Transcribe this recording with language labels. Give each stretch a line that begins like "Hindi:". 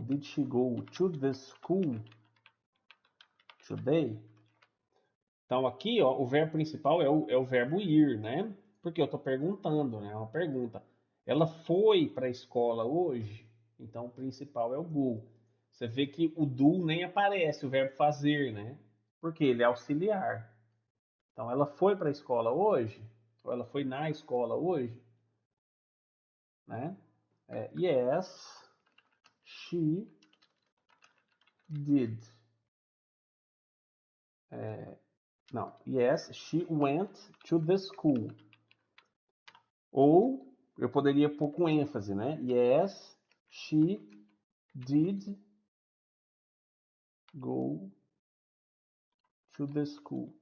English: Did she go to the school today?
Portuguese: Então aqui, ó, o verbo principal é o verbo ir, né? Porque eu estou perguntando, né? É uma pergunta. Ela foi para a escola hoje? Então o principal é o go. Você vê que o do nem aparece, o verbo fazer, né? Porque ele é auxiliar. Então ela foi para a escola hoje? Ou ela foi na escola hoje?
English: Né? Yes, she did. Não, yes, she went to the school.
Portuguese: Ou eu poderia pôr com ênfase, né?
English: Yes, she did go to the school.